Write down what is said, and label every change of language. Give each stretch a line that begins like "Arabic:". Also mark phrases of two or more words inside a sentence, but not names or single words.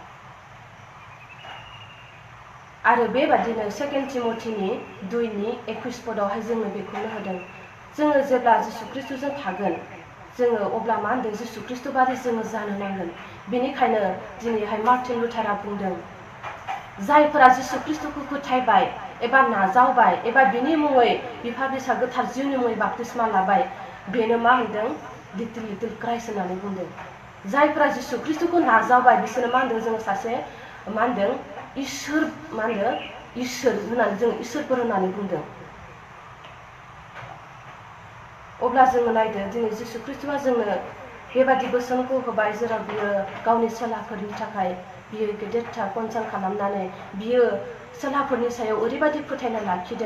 Bodo: आरो बेबादिनो 2 तिमथिनि 2:21 जोङो बेखौनो होदों जोङो जेब्ला जिसु ख्रिस्ट'जों थागोन जोङो अब्ला मा होनदों जिसु ख्रिस्ट' बादि जोङो जानो नांगोन। बेनिखायनो दिनैहाय मार्टिन लुथारा बुंदों जायफोरा जिसु ख्रिस्ट'खौ फोथायबाय एबा नाजावबाय एबा बिनि मुङै बिफा बिसा गोथार जिउनि मुङै बाप्तिस्मा लाबाय बेनो मा होनदों
English: little little Christ
Bodo: होननानै बुंदों। जायफोरा जिसु ख्रिस्ट'खौ नाजावबाय बिसोरो मा होनदों जोङो सासे मा होनदों इसोर मा होनो इसोर होननानै जों इसोरफोर होननानै बुंदों। अब्ला जोङो नायदो दिनै जिसु ख्रिस्ट'आ जोंनो बेबादि बोसोनखौ होबाय जेराव बियो गावनि सेलाफोरनि थाखाय बियो गेदेरथार कनसार्न खालामनानै बियो सेलाफोरनि सायाव ओरैबायदि फोथायनाय लाखिदों।